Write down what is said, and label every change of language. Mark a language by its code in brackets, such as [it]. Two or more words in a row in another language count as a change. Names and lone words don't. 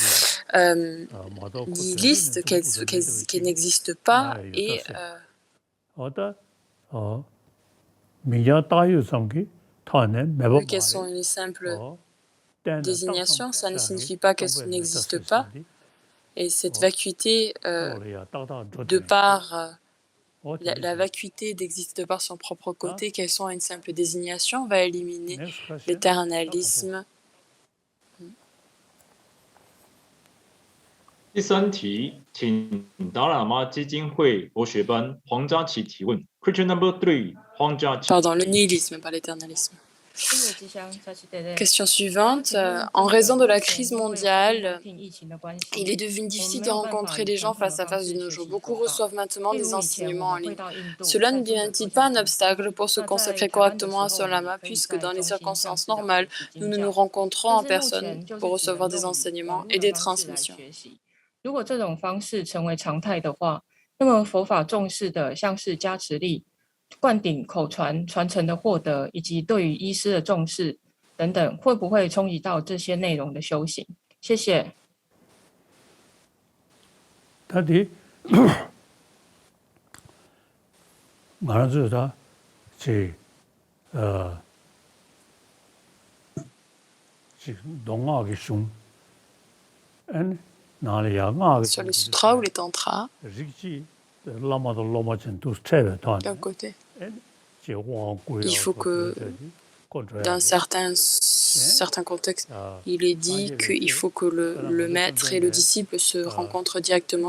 [fr] nihilistes, qui n'existent pas et vu qu'elles sont une simple désignation, ça ne signifie pas qu'elles n'existent pas. Et cette vacuité, de par la vacuité d'exister par son propre côté, qu'elles sont une simple désignation, va éliminer l'éternalisme. [zh] 第三题，请达喇嘛基金会博学班黄佳琪提问。 [en] Question number 3， [zh] 黄佳琪。 [fr] Pardon, le nihilisme, pas l'éternalisme. Question suivante. En raison de la crise mondiale, il est devenu difficile de rencontrer les gens face à face de nos jours. Beaucoup reçoivent maintenant des enseignements en ligne. Cela ne devient-il pas un obstacle pour se consacrer correctement à son lama, puisque dans les circonstances normales, nous ne nous rencontrons en personne pour recevoir des enseignements et des transmissions. [zh] 如果这种方式成为常态的话，那么佛法重视的像是加持力、灌顶口传传承的获得，以及对于医师的重视等等，会不会冲击到这些内容的修行？谢谢。他的马上就是他这 [fr] Sur les sutras ou les tantras, d'un côté, il faut que dans certains contextes, il est dit qu'il faut que le maître et le disciple se rencontrent directement.